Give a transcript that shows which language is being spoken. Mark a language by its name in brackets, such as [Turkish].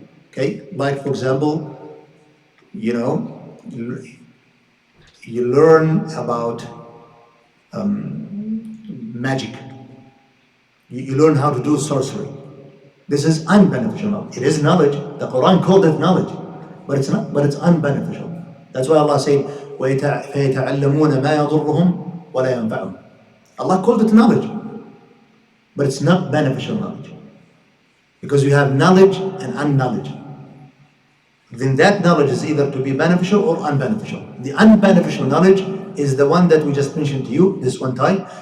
[English] Okay, like for example, you know, you learn about magic. You learn how to do sorcery. This is unbeneficial knowledge. It is knowledge. The Quran called it knowledge, but it's not. But it's unbeneficial. That's why Allah said, [Arabic] فَيَتَعَلَّمُونَ مَا يَضُرُّهُمْ وَلَا يَنْفَعُهُم. [English] Allah called it knowledge, but it's not beneficial knowledge, because you have knowledge and unknowledge. Then that knowledge is either to be beneficial or unbeneficial. The unbeneficial knowledge is the one that we just mentioned to you, this one type.